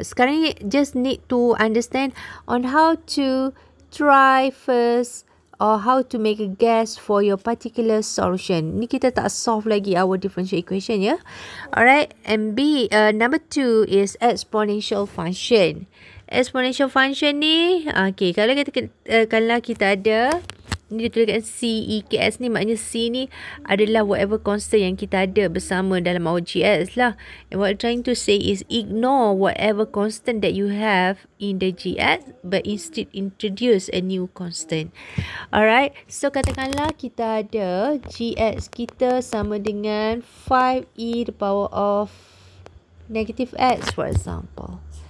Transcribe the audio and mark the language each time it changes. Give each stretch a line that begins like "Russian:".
Malay: Sekarang ni
English: just need to understand on how to try first or how to make a guess for your particular solution.
Malay: Ni kita tak solve lagi
English: our differential equation ya. Alright, and number 2 is exponential function.
Malay: Exponential function ni, okay, kalau kita ada ni dituliskan C, E, K, S ni, maknanya C ni adalah whatever constant yang kita ada bersama dalam our GX lah.
English: And what I'm trying to say is ignore whatever constant that you have in the GX, but instead introduce a new constant. Alright, so
Malay: katakanlah kita ada GX kita sama dengan
English: 5e to the power of negative x, for example.